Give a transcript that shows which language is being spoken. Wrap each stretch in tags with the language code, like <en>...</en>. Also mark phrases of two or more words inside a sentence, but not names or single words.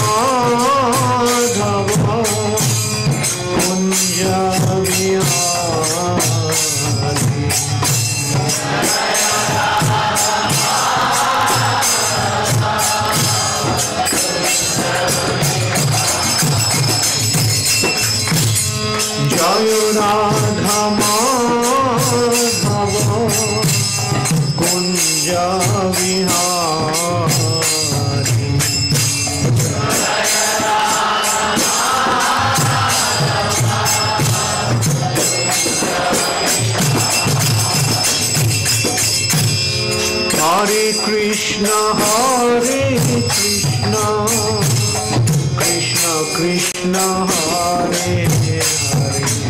<bn>মাধব কুঞ্জ বিহারী জয় রাধা মাধব কুঞ্জ বিহারী</bn> <sa>हरे कृष्ण हरे कृष्ण कृष्ण कृष्ण हरे हरे,</sa>